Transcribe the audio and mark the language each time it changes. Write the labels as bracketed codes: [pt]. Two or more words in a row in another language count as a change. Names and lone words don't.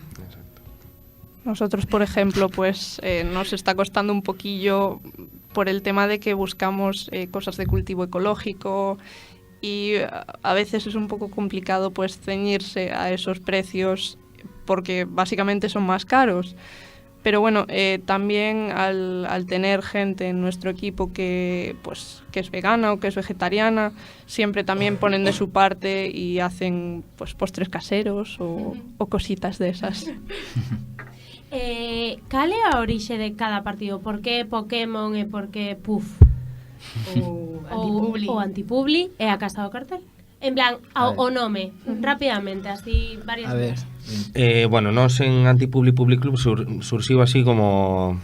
[es] Nosotros, por ejemplo, pues nos está costando un poquillo por el tema de que buscamos cosas de cultivo ecológico y a veces es un poco complicado pues ceñirse a esos precios porque básicamente son más caros. Pero bueno, también al tener gente en nuestro equipo que es vegana o que es vegetariana, siempre también ponen de su parte y hacen pues postres caseros o cositas de esas. [gl] Cal é a orixe de cada partido? Por que Pokémon e por que Puff? O Antipubli e a Casa do Cartel? En plan, o nome, rápidamente, así varias veces. Bueno, nos en Antipubli Public Club surxiu así como...